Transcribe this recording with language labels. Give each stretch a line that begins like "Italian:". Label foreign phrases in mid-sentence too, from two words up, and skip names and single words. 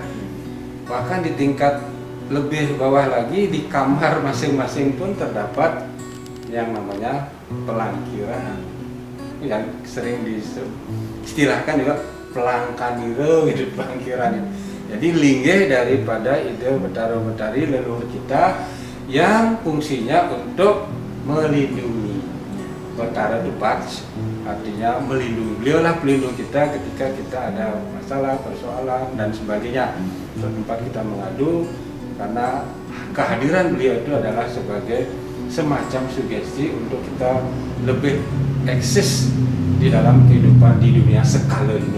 Indonesian: Bahkan di tingkat lebih bawah lagi, di kamar masing-masing pun terdapat yang namanya pelangkiran, yang sering diistilahkan juga pelangkanira, gitu, pelangkiran. Jadi linggih daripada ide Betara Betari leluhur kita yang fungsinya untuk melindungi. Betara Debat artinya melindungi. Beliaulah pelindung kita ketika kita ada masalah, persoalan dan sebagainya. Tempat kita mengadu, karena kehadiran beliau itu adalah sebagai semacam sugesti untuk kita lebih eksis di dalam kehidupan di dunia skala ini.